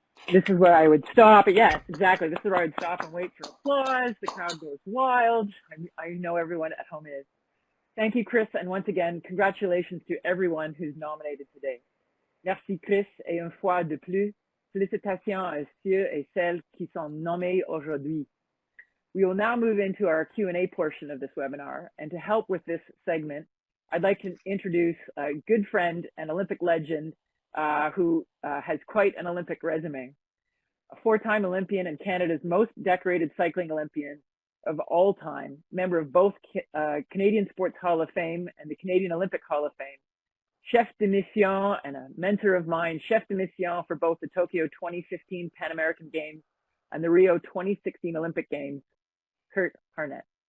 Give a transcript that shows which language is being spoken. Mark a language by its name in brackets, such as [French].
[English] This is where I would stop. Yes, exactly. This is where I would stop and wait for applause. The crowd goes wild. I know everyone at home is. Thank you, Chris. And once again, congratulations to everyone who's nominated today. [French] Merci, Chris. Et une fois de plus, félicitations à ceux et celles qui sont nommés aujourd'hui. [English] We will now move into our Q&A portion of this webinar. And to help with this segment, I'd like to introduce a good friend and Olympic legend who has quite an Olympic resume. A four-time Olympian and Canada's most decorated cycling Olympian of all time, member of both Canadian Sports Hall of Fame and the Canadian Olympic Hall of Fame, chef de mission and a mentor of mine, chef de mission for both the Tokyo 2015 Pan American Games and the Rio 2016 Olympic Games, Harnett.